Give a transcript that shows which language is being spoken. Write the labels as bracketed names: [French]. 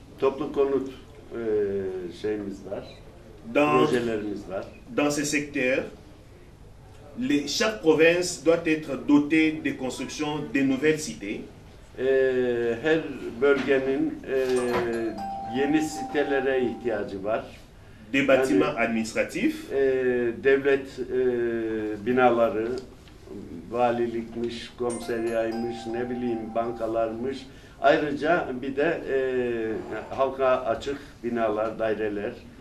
[Turkish] Toplu konut şeyimiz var, projelerimiz var. [French] Dans ce secteur, chaque province doit être dotée de construction de nouvelles cités. [Turkish] Her bölgenin yeni sitelere ihtiyacı var. [French] Des bâtiments administratifs. [Turkish] Devlet binaları, valilikmiş, komiseriyaymış, ne bileyim bankalarmış. Ayrıca bir de halka açık binalar, daireler.